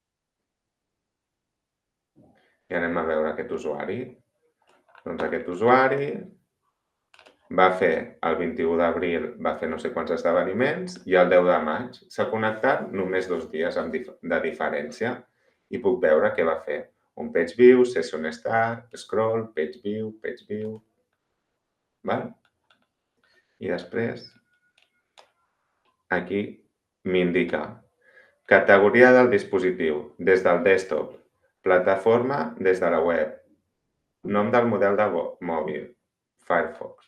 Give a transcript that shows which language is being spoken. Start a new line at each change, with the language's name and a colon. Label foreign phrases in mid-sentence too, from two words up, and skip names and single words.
Catalan: I anem a veure aquest usuari. Doncs aquest usuari va fer, el 21 d'abril, va fer no sé quants esdeveniments i el 10 de maig s'ha connectat només 2 dies de diferència i puc veure què va fer.
English: Un page view, session start, scroll, page view.
Catalan: I després, aquí m'indica categoria del dispositiu, des del desktop, plataforma des de la web, nom del model de mòbil, Firefox.